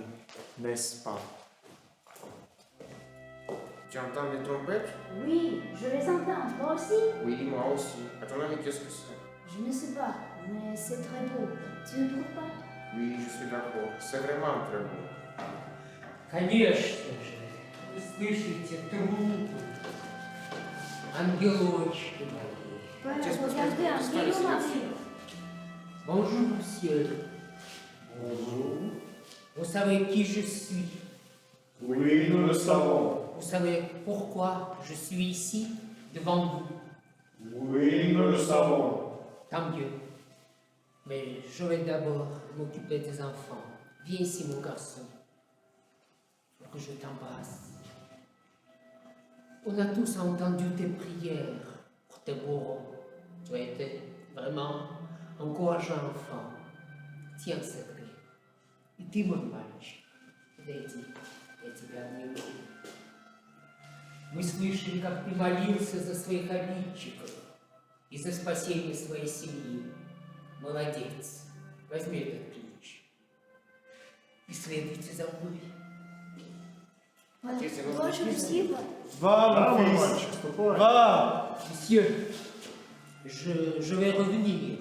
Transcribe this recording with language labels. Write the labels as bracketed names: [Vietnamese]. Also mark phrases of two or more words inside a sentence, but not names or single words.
[French] n'est-ce pas? Tu entends les trompettes? Oui, je les entends. Moi aussi? Oui, moi aussi. À ton avis, qu'est-ce que c'est? Je ne sais pas, mais c'est très beau. Tu ne trouves pas? Oui, je suis d'accord. C'est vraiment très beau. [Russian] Конечно же, вы слышите трубы, ангелочки мои. [French] Voilà, regardez un brillant mari. Bonjour, monsieur. Bonjour. Vous savez qui je suis? Oui, nous le savons. Vous savez pourquoi je suis ici, devant vous? Oui, nous le savons. Tant mieux. Mais je vais d'abord m'occuper des enfants. Viens ici, mon garçon. Faut que je t'embrasse. On a tous entendu tes prières pour tes bourreaux. Tu as été vraiment encourageant enfant. Tiens cette clé. [Russian] И ты, мой мальчик, подойди, я тебя обниму. Мы слышали, как ты молился за своих обидчиков и за спасение своей семьи. Молодец. Возьми этот ключ и следуйте за мной. [French] Toi, je le suis. Va, mon fils, va. Monsieur, je vais revenir.